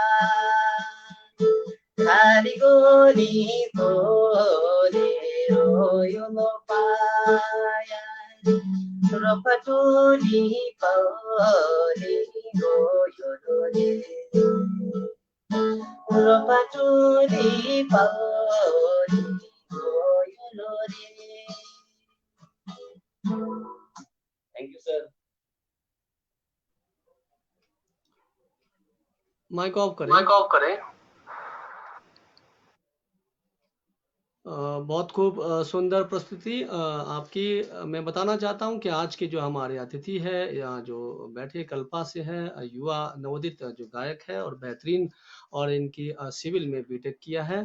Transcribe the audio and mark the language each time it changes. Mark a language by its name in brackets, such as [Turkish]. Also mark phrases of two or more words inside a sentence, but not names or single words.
[Kinnauri] हरिगोली तोरीरो योलोपा Ropatuli paoli go yodore Ropatuli paoli go yodore. [English] Thank you, sir. [Hindi] माइक ऑफ करें। बहुत खूब सुंदर प्रस्तुति आपकी। मैं बताना चाहता हूं कि आज के जो हमारे अतिथि है या जो बैठे कल्पा से है, युवा नवोदित जो गायक है और बेहतरीन, और इनकी सिविल में बीटेक किया है।